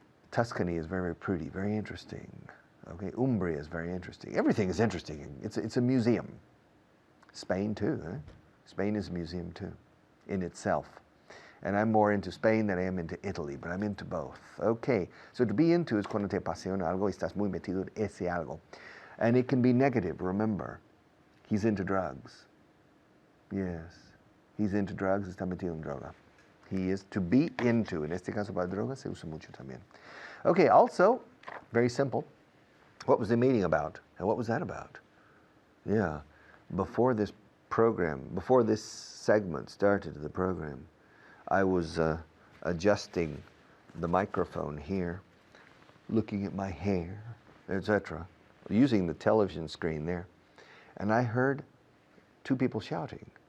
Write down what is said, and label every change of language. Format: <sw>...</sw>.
<en>Tuscany is very, very pretty, very interesting. Okay, Umbria is very interesting. Everything is interesting. It's a museum. Spain too. Spain is a museum too. in itself. And I'm more into Spain than I am into Italy, but I'm into both. Okay, so to be into is</en> <es>cuando te apasiona algo y estás muy metido en ese algo.</es> <en>And it can be negative, remember. He's into drugs. Yes, he's into drugs,</en> <es>está metido en droga.</es> <en>He is to be into.</en> <es>En este caso para drogas se usa mucho también.</es> <en>Okay, also, very simple. What was the meeting about? And what was that about? Yeah, before this program, before this segment started of the program, I was adjusting the microphone here, looking at my hair, etc., using the television screen there, and I heard two people shouting.</en>